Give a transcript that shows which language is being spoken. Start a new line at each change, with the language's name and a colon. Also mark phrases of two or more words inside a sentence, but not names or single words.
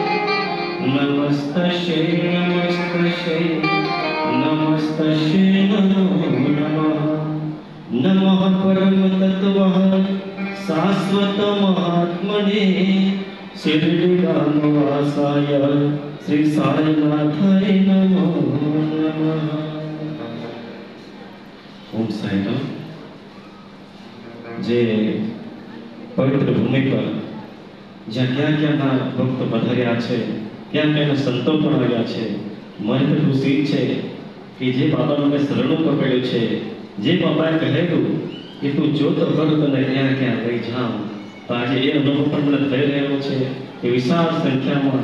Sanskrit: नमस्तस्यै नमस्तस्यै नमो नमः नमः परम तत्त्वः शाश्वत महात्मने शिरडिगामवासाय श्री साईनाथाय नमो नमः।
Gujarati: ओम साईराम।
Hindi: जे पवित्र भूमि पर
Gujarati: જ્યાં ક્યાં ક્યાંના ભક્તો પધાર્યા છે, ત્યાં ક્યાંના સંતો પણ આવ્યા છે, મને તો ખુશી છે કે જે બાબાનું મેં શરણું પકડ્યું છે, જે બાબાએ કહેલું કે તું જો તો કર તને ક્યાં ક્યાં લઈ જાઉં, તો આજે એ અનુભવ પણ મને થઈ રહ્યો છે કે વિશાળ સંખ્યામાં.